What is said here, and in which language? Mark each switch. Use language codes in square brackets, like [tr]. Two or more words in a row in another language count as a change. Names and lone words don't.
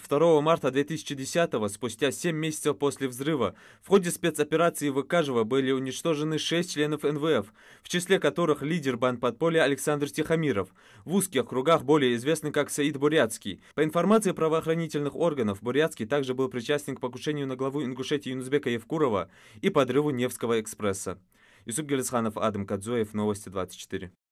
[ru] 2 марта 2010-го, спустя 7 месяцев после взрыва, в ходе спецоперации в Икажево были уничтожены 6 членов НВФ, в числе которых лидер бандподполья Александр Тихомиров, в узких кругах более известный как Саид Бурятский. По информации правоохранительных органов, Бурятский также был причастен к покушению на главу Ингушетии Юнусбека Евкурова и подрыву Невского экспресса. Юсуп Гелисханов, Адам Кадзоев, Новости 24.